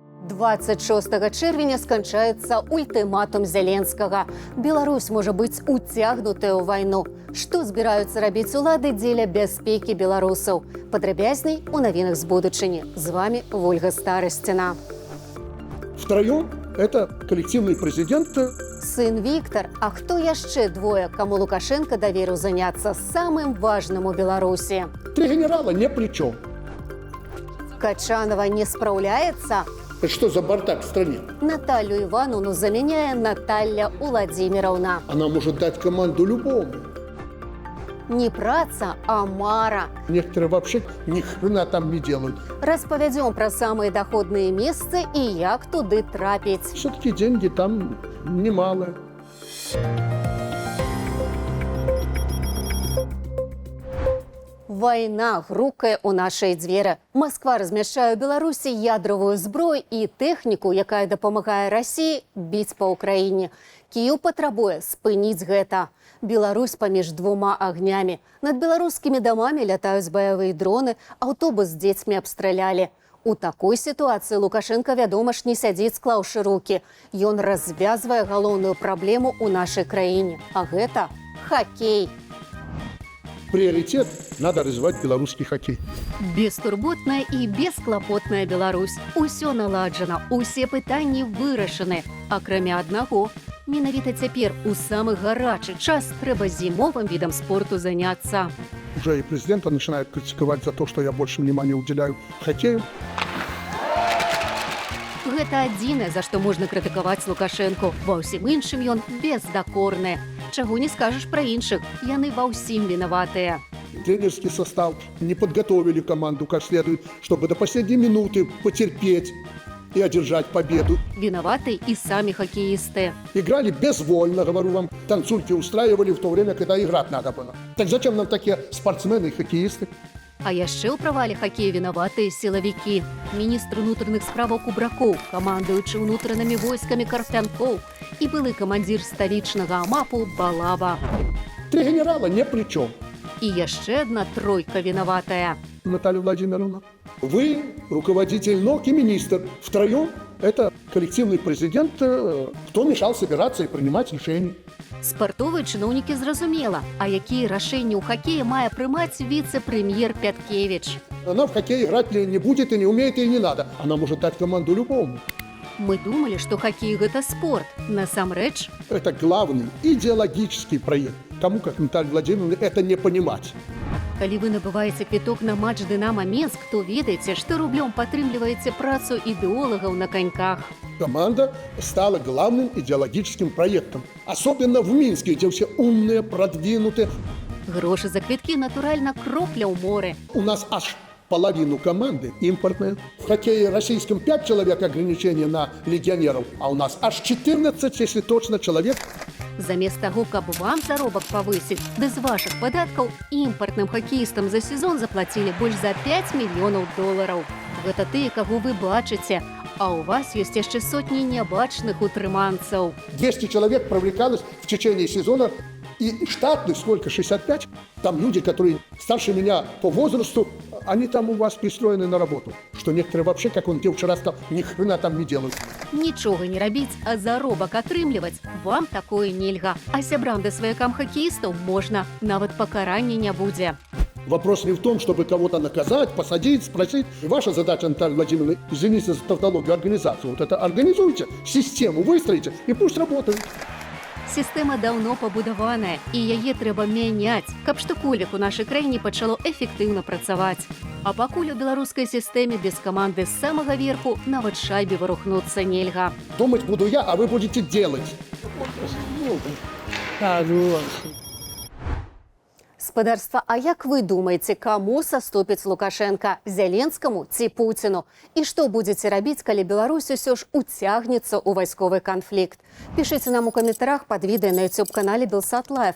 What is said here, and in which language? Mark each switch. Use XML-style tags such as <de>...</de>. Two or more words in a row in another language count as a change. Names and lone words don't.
<be>26 чэрвеня сканчаецца ультыматум Зеленскага. Беларусь можа быць уцягнутая ў вайну. Што збіраюцца рабіць улады дзеля бяспекі беларусаў? Падрабязней у навінах з будучыні. З вами Вольга Старасціна.</be> <ru>Втроем это коллективный президент.</ru> <be>Сын Віктор, а хто яшчэ двое, каму Лукашенко даверыў заняцца самым важным у Беларусі?</be> <ru>Три генерала не при чем.</ru> <be>Качанова не спраўляецца?</be> <ru>Это что за бардак в стране? Наталью Ивановну заменяя Наталья Владимировна. Она может дать команду любому.</ru> <be>Не праца, а мара.</be> <ru>Некоторые вообще ни хрена там не делают.</ru> <be>Распавядзём пра самыя даходныя месцы і як туды трапіць.</be> <ru>Все-таки деньги там немалые.</ru> <be>Вайна грукае ў нашай дзверы. Масква размяшчае ў Беларусі ядравую зброю і тэхніку, якая дапамагае Расіі біць па ўкраіне. Кіеў патрабуе спыніць гэта. Беларусь паміж двума агнямі. Над беларускімі дамамі лятаюць баявыя дроны, аўтобус з дзецьмі абстралялі. У такой сітуацыі Лукашенко, вядома ж, не сядзіць склаўшы рукі. Ён развязвае галоўную праблему ў нашай краіне. А гэта хакей.</be> <ru>Приоритет – надо развивать белорусский хоккей.</ru> <be>Бестурботная і бесклапотная Беларусь. Усё наладжана, усе пытанні вырашаны. Акрамя аднаго, менавіта цяпер у самы гарачы час трэба зімовым відам спорту заняцца.</be> <ru>Уже и президента начинают критиковать за то, что я больше внимания уделяю хоккею.</ru> <be>Гэта адзінае, за што можна крытыкаваць Лукашэнку. Ва ўсім іншым ён бездакорны. Чаго не скажаш пра іншых, яны ва ўсім вінаватыя.</be> <ru>Тренерский состав не подготовили команду как следует, чтобы до последней минуты потерпеть и одержать победу.</ru> <be>Вінаваты і самі хакеісты.</be> <ru>Играли безвольно, говорю вам, танцульки устраивали в то время, когда играть надо было. Так зачем нам такие спортсмены и хоккеисты?</ru> <be>А яшчэ ў правале хакея вінаватыя сілавікі. Міністр унутраных справаў Кубракоў, камандуючы ўнутранымі войскамі Карпянкоў і былы камандзір сталічнага АМАПу Балаба.</be> <ru>Три генерала не при чем.</ru> <be>І яшчэ адна тройка вінаватая.</be> <ru>Наталья Владимировна, вы руководитель НОК и министр. Втроем это коллективный президент, кто мешал собираться и принимать решения.</ru> <be>Спартовыя чыноўнікі зразумела, а якія рашэнні ў хакеі мае прымаць віцэ-прэм'ер Пяткевіч.</be> <ru>Она в хоккей играть не будет и не умеет, и не надо. Она может дать команду любому.</ru> <be>Мы думалі, што хакей гэта спорт. Насамрэч,</be> <ru>Это главный идеологический проект. Кому, как Наталья Владимировна, это не понимать.</ru> <be>калі вы набываеце квіток на матч Дынамо Менск, то ведаеце, што рублём падтрымліваеце працу ідэолагаў на коньках.</be> <ru>Команда стала главным идеологическим проектом. Особенно в Минске, где все умные, продвинутые.</ru> <be>Грошы за квіткі, натуральна, кропля ў моры.</be> <ru>У нас аж половину команды импортные. В хоккее российском 5 человек ограничения на легионеров, а у нас аж 14, если точно, человек.</ru> <be>Замест таго, каб вам заробак павысіць, ды з вашых падаткаў імпартным хакеістам за сезон заплацілі больш за 5 мільёнаў долараў. Гэта тыя, каго вы бачыце, а у вас ёсць яшчэ сотні нябачных утрыманцаў.</be> <ru>200 человек привлекалось в течение сезона. И штатных сколько? 65? Там люди, которые старше меня по возрасту, они там у вас пристроены на работу. Что некоторые вообще, как он тебе вчера сказал, ни хрена там не делают.</ru> <be>Нічога не рабіць, а заробак атрымліваць. Вам такое нельга. А сябрам да сваякам хакеістаў можна. Нават пакарання не будзе.</be> <ru>Вопрос не в том, чтобы кого-то наказать, посадить, спросить. И ваша задача, Наталья Владимировна, извините за тавтологию, организацию. Вот это организуйте, систему выстроите и пусть работают.</ru> <be>Сістэма даўно пабудаваная, і яе трэба мяняць, каб штоколік у нашай краіне пачало эфектыўна працаваць. А пакуль у беларускай сістэме без каманды з самага верху нават шайбе варухнуцца нельга.</be> <ru>Думать буду я, а вы будете делать.</ru> <be>Спадарства, а як вы думаеце, каму саступіць Лукашенко, Зеленскаму ці Пуціну? І што будзеце рабіць, калі Беларусь усё ж уцягнецца ў вайсковы канфлікт? Пішыце нам у каментарах пад відэа на YouTube-канале Белсат Лайв.</be>